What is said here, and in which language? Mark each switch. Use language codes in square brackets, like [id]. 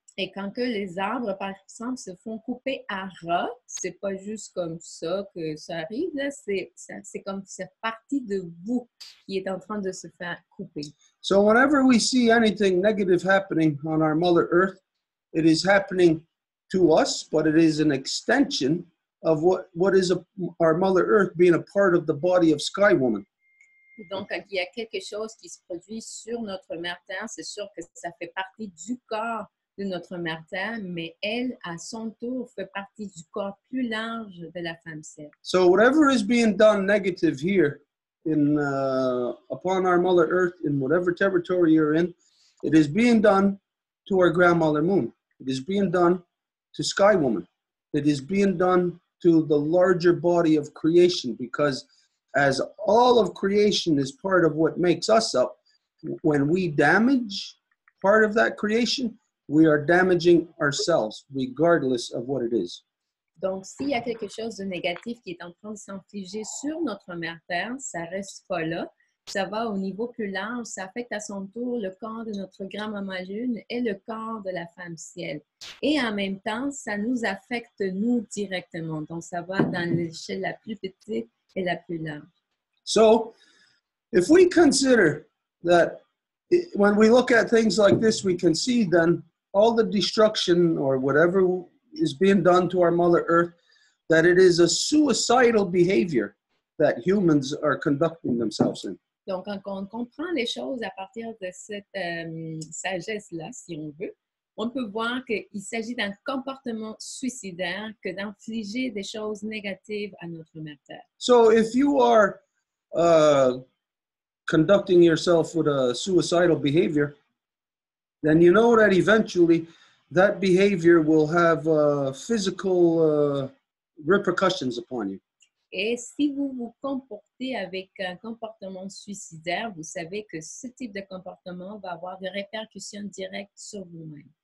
[fr] Et quand que les arbres, par exemple, se font couper à ras, c'est pas juste comme ça que ça arrive, là, c'est comme c'est partie de vous qui est en train de se faire couper. [en] So whenever we see anything negative happening on our Mother Earth, it is happening to us, but it is an extension of what is our Mother Earth being a part of the body of Sky Woman. [fr] Et donc, quand il y a quelque chose qui se produit sur notre Mère Terre, c'est sûr que ça fait partie du corps de notre Mère Terre, mais elle, à son tour, fait partie du corps plus large de la femme ciel. [en] So whatever is being done negative here in upon our Mother Earth, in whatever territory you're in, it is being done to our grandmother Moon. It is being done to Sky Woman. It is being done to the larger body of creation, because as all of creation is part of what makes us up, when we damage part of that creation, we are damaging ourselves, regardless of what it is. [fr] Donc, s'il y a quelque chose de négatif qui est en train de s'infliger sur notre Mère Terre, ça reste pas là. Ça va au niveau plus large, ça affecte à son tour le corps de notre grand-maman Lune et le corps de la femme ciel. Et en même temps, ça nous affecte nous directement. Donc, ça va dans l'échelle la plus petite et la plus large. [en] So, if we consider that when we look at things like this, we can see then all the destruction or whatever is being done to our Mother Earth, that it is a suicidal behavior that humans are conducting themselves in. [fr] Donc, quand on comprend les choses à partir de cette sagesse-là, si on veut, on peut voir qu'il s'agit d'un comportement suicidaire que d'infliger des choses négatives à notre Mère Terre. [en] So if you are conducting yourself with a suicidal behavior, then you know that eventually that behavior will have physical repercussions upon you. [fr] Et si vous vous comportez avec un comportement suicidaire, vous savez que ce type de comportement va avoir des répercussions directes sur vous-même.